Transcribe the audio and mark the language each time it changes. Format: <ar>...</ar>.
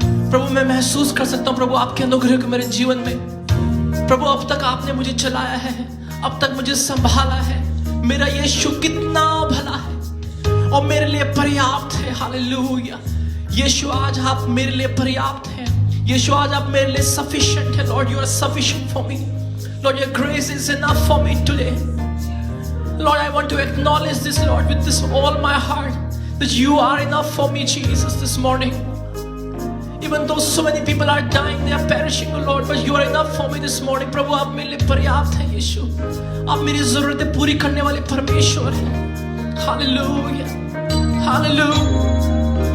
<hi>प्रभु मैं महसूस कर सकता हूं प्रभु आपके अनुग्रह को मेरे जीवन में। प्रभु अब तक आपने मुझे चलाया है, अब तक मुझे संभाला है। मेरा यीशु कितना भला है और मेरे लिए पर्याप्त है। हालेलुया। यीशु आज आप मेरे लिए पर्याप्त हैं। यीशु आज आप मेरे लिए सफिशिएंट है।</hi> <en>Lord you are sufficient for me. Lord your grace is enough for me today. Lord, I want to acknowledge this, Lord, with all my heart, that you are enough for me, Jesus, this morning. Even though so many people are dying, they are perishing, oh Lord, but you are enough for me this morning.</en> <hi>प्रभु आप मेरे लिए पर्याप्त हैं यीशु, आप मेरी जरूरतें पूरी करने वाले परमेश्वर हैं। Hallelujah, hallelujah.</hi>